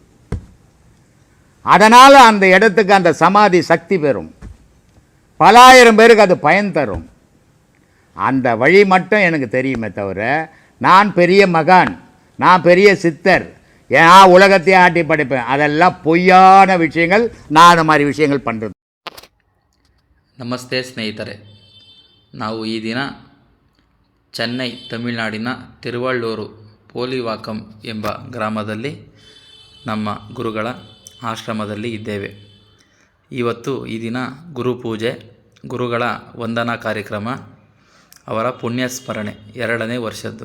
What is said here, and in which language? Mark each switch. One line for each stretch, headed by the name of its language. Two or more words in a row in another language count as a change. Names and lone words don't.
Tamil: அதனால் அந்த இடத்துக்கு அந்த சமாதி சக்தி பெறும், பலாயிரம் பேருக்கு அது பயன் தரும். அந்த வழி மட்டும் எனக்கு தெரியுமே தவிர, நான் பெரிய மகான், நான் பெரிய சித்தர், ஏன் உலகத்தையே ஆட்டி படைப்பேன், அதெல்லாம் பொய்யான விஷயங்கள். நான் அந்த மாதிரி விஷயங்கள் பண்ணுறது.
Kannada: ನಮಸ್ತೆ ಸ್ನೇಹಿತರೆ, ನಾವು ಈ ದಿನ ಚೆನ್ನೈ ತಮಿಳುನಾಡಿನ ತಿರುವಳ್ಳೂರು ಪೋಲಿವಾಕಂ ಎಂಬ ಗ್ರಾಮದಲ್ಲಿ ನಮ್ಮ ಗುರುಗಳ ಆಶ್ರಮದಲ್ಲಿ ಇದ್ದೇವೆ. ಇವತ್ತು ಈ ದಿನ ಗುರುಪೂಜೆ, ಗುರುಗಳ ವಂದನಾ ಕಾರ್ಯಕ್ರಮ, ಅವರ ಪುಣ್ಯಸ್ಮರಣೆ 2ನೇ ವರ್ಷದ್ದು.